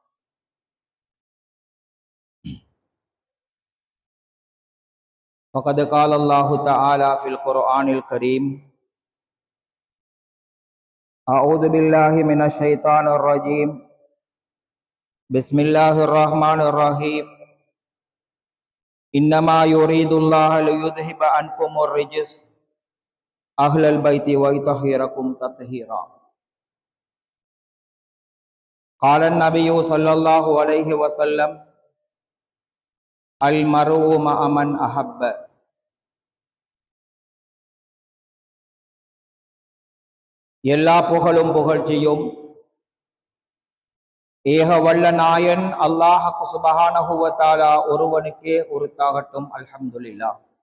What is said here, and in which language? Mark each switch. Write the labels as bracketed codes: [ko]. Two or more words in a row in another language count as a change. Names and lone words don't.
[ar] فقد قال الله تعالى في القرآن الكريم أعوذ بالله من الشيطان الرجيم بسم الله الرحمن الرحيم إنما يريد الله ليذهب عنكم الرجس أهل البيت ويطهركم تطهيرا قال النبي صلى الله عليه وسلم المرء مع من أحب [ta] எல்லா புகழும் புகழ்ச்சியும் ஏக வல்ல நாயன் அல்லாஹ் [ar] سبحانه وتعالى [ta] ஒருவனுக்கே உரித்தாகட்டும். அல்ஹம்துலில்லாஹ்.